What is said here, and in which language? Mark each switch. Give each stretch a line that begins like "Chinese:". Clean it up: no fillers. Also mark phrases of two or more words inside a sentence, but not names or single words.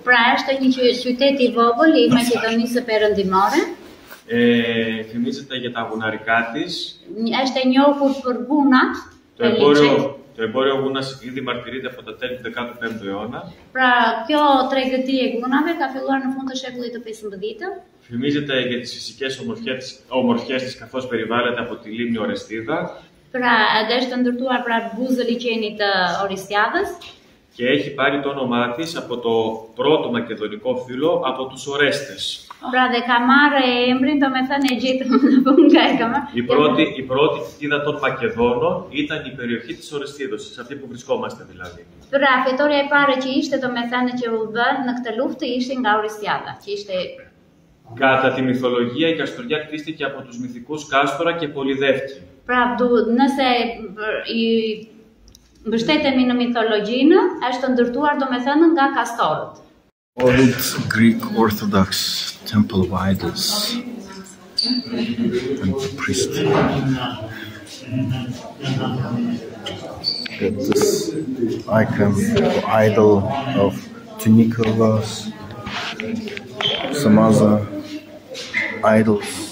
Albanian: Pra është një qytet i vogël i Maqedonisë së Perëndimore.
Greek: Φημίζεται για τα γουναρικά της.
Albanian: Është e njohur për gunat.
Greek: Το εμπόριο γούνας ήδη μαρτυρείται από τα τέλη του 15ου αιώνα.
Albanian: Pra, kjo tregëti e gunave ka filluar në fund të shekullit të 15-të.
Greek: Φημίζεται για τις φυσικές ομορφιές της καθώς περιβάλλεται από τη λίμνη Ορεστίδα.
Albanian: Pra, është ndërtuar pra buzë liçenit të Oristiadës.
Greek: Και έχει πάρει το όνομά της από το πρώτο μακεδονικό φύλλο, από τους Ορέστες.
Albanian: Pra dhe ka marrë emrin, domethënë e gjetëm nga e kam.
Greek: Η πρώτη κοιτίδα των Μακεδόνων ήταν η περιοχή της Ορεστίδος, σε αυτή που βρισκόμαστε δηλαδή.
Albanian: Pra, fitoria e parë që ishte domethënë që u bë në këtë luftë ishte nga Oristiada, që ishte.
Greek: Κατά τη μυθολογία, η Καστοριά κτίστηκε από τους μυθικούς Κάστορα και Πολυδεύκη.
Albanian: Pra, nëse i mbështetemi në mitologjinë, është ndërtuar domethënë nga Kastorët.
English: Old Greek Orthodox temple of idols and priest. Got this icon idol of Tunikovas, some other idols.